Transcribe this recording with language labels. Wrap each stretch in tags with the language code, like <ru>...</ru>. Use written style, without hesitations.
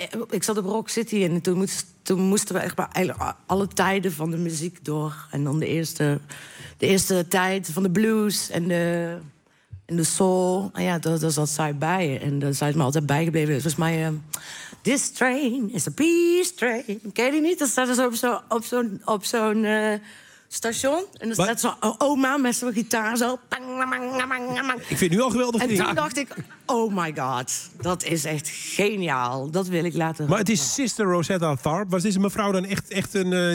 <nl>Ik zat op Rock City en toen moesten we echt maar alle tijden van de muziek door. En dan de eerste tijd van de blues en de soul. En ja, daar zat zij bij. En daar zijn ze me altijd bijgebleven. Dus volgens mij...</nl> <en>This train is a peace train.</en> <nl>Ken je die niet? Dat staat dus op zo'n station. En dan staat zo'n oma met zo'n gitaar zo. Bang, bang, bang, bang. Ik vind het nu al geweldig. En toen dacht ik,</nl> <en>oh my god,</en> <nl>dat is echt geniaal. Dat wil ik laten horen. Maar het is Sister Rosetta Tharpe. Was deze mevrouw dan echt een...</nl>